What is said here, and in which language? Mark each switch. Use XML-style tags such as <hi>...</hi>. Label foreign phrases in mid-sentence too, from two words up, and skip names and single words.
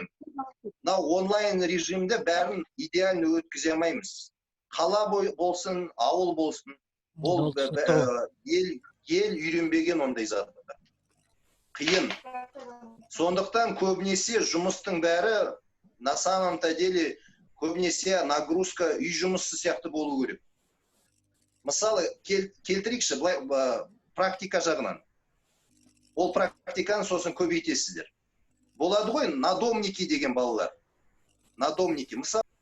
<kk>Онлайн режимде бәрін идеально өткізе алмаймыз. Қала болсын, ауыл болсын, ол ел үйренбеген ондай затты. Қиын. Сондықтан көбінесе жұмыстың бәрі,</kk> <ru>на самом-то деле,</ru> <kk>көбінесе нагрузка үй жұмысы сияқты болу керек. Мысалы, келтірейікші, практика жағынан. Ол практиканы сосын көбейтесіздер. Болады ғой, надомники деген балалар. Надомники. Мысалы,</kk>